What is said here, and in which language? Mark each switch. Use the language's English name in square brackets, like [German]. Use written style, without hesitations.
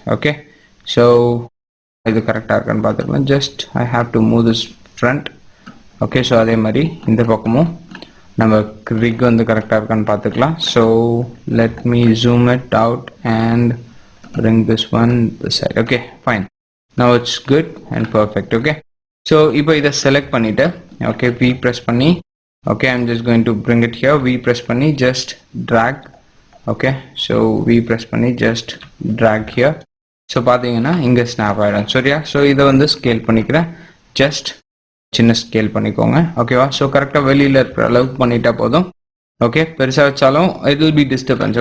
[Tamil] Okay, so இது கரெக்டாக இருக்கான்னு பார்த்துக்கலாம். [English] Just I have to move this front. [Tamil] Okay, so அதே மாதிரி இந்த பக்கமும் நம்ம ரிக் வந்து கரெக்டாக இருக்கான்னு பார்த்துக்கலாம். [English] So let me zoom it out and bring this one this side. Okay, fine, now it's good and perfect. Okay, so [Tamil] இப்போ இதை செலக்ட் பண்ணிட்டு ஓகே V ப்ரெஸ் பண்ணி okay [English] I'm just going to bring it here. [Tamil] V press பண்ணி [English] just drag. [Tamil] Okay, so V press பண்ணி [English] just drag here. [Tamil] So பார்த்தீங்கன்னா இங்கே snap ஆகிடும். சரியா? ஸோ இதை வந்து ஸ்கேல் பண்ணிக்கிறேன். ஜஸ்ட் சின்ன ஸ்கேல் பண்ணிக்கோங்க. ஓகேவா? ஸோ கரெக்டாக வெளியில் இருக்கிற அளவுக்கு பண்ணிட்டா போதும். ஓகே, பெருசாக வச்சாலும் [English] It will be disturbance.